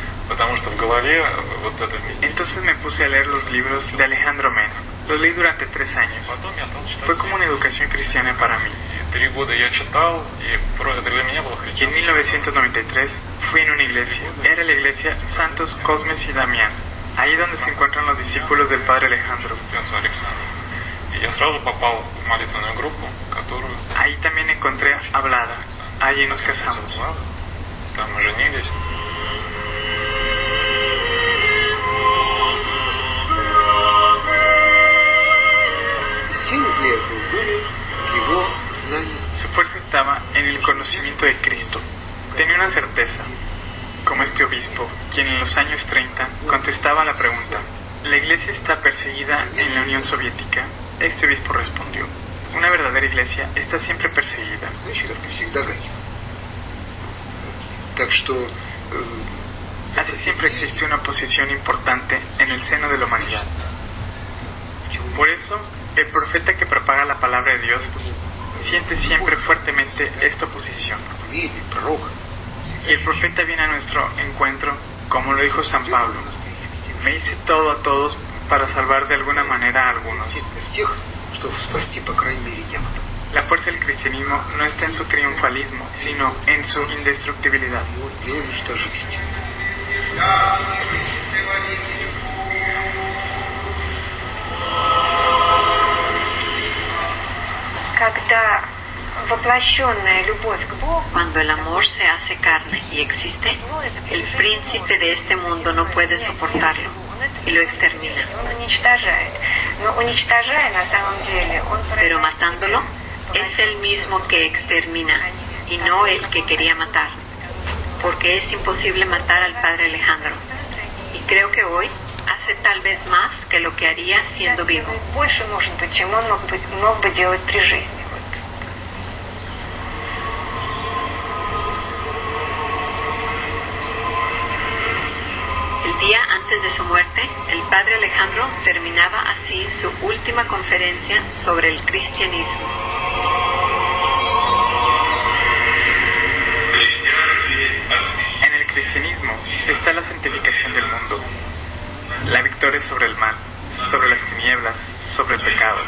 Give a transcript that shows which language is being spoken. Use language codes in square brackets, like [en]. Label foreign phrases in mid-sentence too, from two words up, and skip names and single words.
[ru] Потому что в голове вот это вместе. [es] Entonces me puse a leer los libros de Alejandro Men. Los leí durante 3 años. [ru] Потом я стал читать. [es] Fue como una educación cristiana para mí. [ru] 3 года я читал, и это для меня было [es] Y en [ru] христианство. [es] 1993 fui en una iglesia. Era la iglesia Santos Cosmes y Damián. Ahí donde se encuentran los discípulos del Padre Alejandro. [ru] Александр. И я сразу попал в молитвенную группу, которую [es] Ahí también encontré a Vlada. Allí nos casamos. [ru] там мы женились. Силы для этого были в его знании. [es] Su fuerza estaba en el conocimiento de Cristo. Tenía una certeza, como este obispo, quien en los años 30 contestaba la pregunta: ¿la iglesia está perseguida en la Unión Soviética? Este obispo respondió: una verdadera iglesia está siempre perseguida. [ru] Значит, церковь всегда гонит. Так что [es] Así siempre existe una posición importante en el seno de la humanidad. Por eso, el profeta que propaga la palabra de Dios siente siempre fuertemente esta oposición. [ru] проповедник, пророк [es] Y el profeta viene a nuestro encuentro, como lo dijo San Pablo: me hice todo a todos para salvar de alguna manera a algunos. [ru] для тех, чтобы спасти, по крайней мере, некоторых. [es] La fuerza del cristianismo no está en su triunfalismo, sino en su indestructibilidad. [ru] Для уничтожения. Когда воплощенная любовь к Богу, [es] Cuando el amor se hace carne y existe, el príncipe de este mundo no puede soportarlo y lo extermina. [ru] уничтожает. Но уничтожая, на самом деле, он [es] Pero matándolo, es el mismo que extermina y no el que quería matar. Porque es imposible matar al padre Alejandro. Y creo que hoy hace tal vez más que lo que haría siendo vivo. [ru] больше, может быть, чем он мог бы делать при жизни. [es] El día antes de su muerte, el padre Alejandro terminaba así su última conferencia sobre el cristianismo. En el cristianismo está la santificación del mundo, la victoria sobre el mal, sobre las tinieblas, sobre el pecado.